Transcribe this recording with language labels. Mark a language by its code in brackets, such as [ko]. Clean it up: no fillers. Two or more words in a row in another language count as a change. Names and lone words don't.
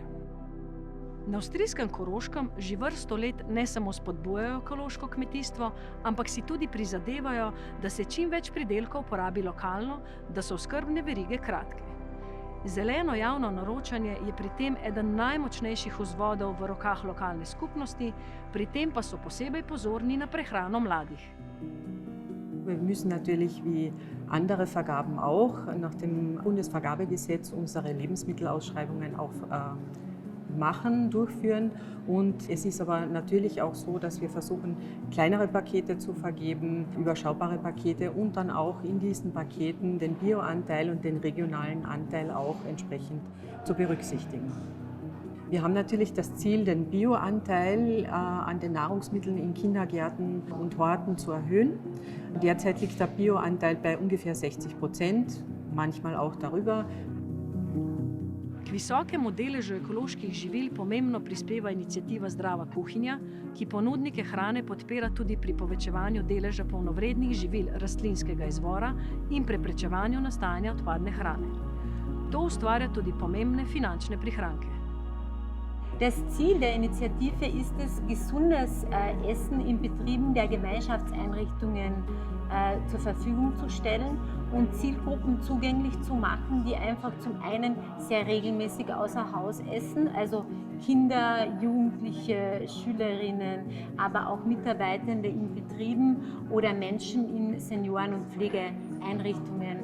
[sl] Na avstrijskem Koroškem že vrsto let ne samo spodbujajo ekološko kmetijstvo, ampak si tudi prizadevajo, da se čim več pridelkov porabi lokalno, da so oskrbne verige kratke. Zeleno javno naročanje je pri tem eden najmočnejših vzvodov v rokah lokalne skupnosti, pri tem pa so posebej pozorni na prehrano mladih. [de] Wir müssen natürlich wie andere Vergaben auch nach dem Bundesvergabegesetz unsere Lebensmittelausschreibungen auch durchführen. Und es ist aber natürlich auch so, dass wir versuchen, kleinere Pakete zu vergeben, überschaubare Pakete und dann auch in diesen Paketen den Bioanteil und den regionalen Anteil auch entsprechend zu berücksichtigen. Wir haben natürlich das Ziel, den Bioanteil an den Nahrungsmitteln in Kindergärten und Horten zu erhöhen. Derzeit liegt der Bioanteil bei ungefähr 60%, manchmal auch darüber. [sl] K visokemu deležu ekoloških živil pomembno prispeva iniciativa Zdrava kuhinja, ki ponudnike hrane podpira tudi pri povečevanju deleža polnovrednih živil rastlinskega izvora in preprečevanju nastajanja odpadne hrane. To ustvarja tudi pomembne finančne prihranke. [de] Das Ziel der Initiative ist es, gesundes Essen in Betrieben der Gemeinschaftseinrichtungen zur Verfügung zu stellen und Zielgruppen zugänglich zu machen, die einfach zum einen sehr regelmäßig außer Haus essen, also Kinder, Jugendliche, Schülerinnen, aber auch Mitarbeitende in Betrieben oder Menschen in Senioren- und Pflegeeinrichtungen.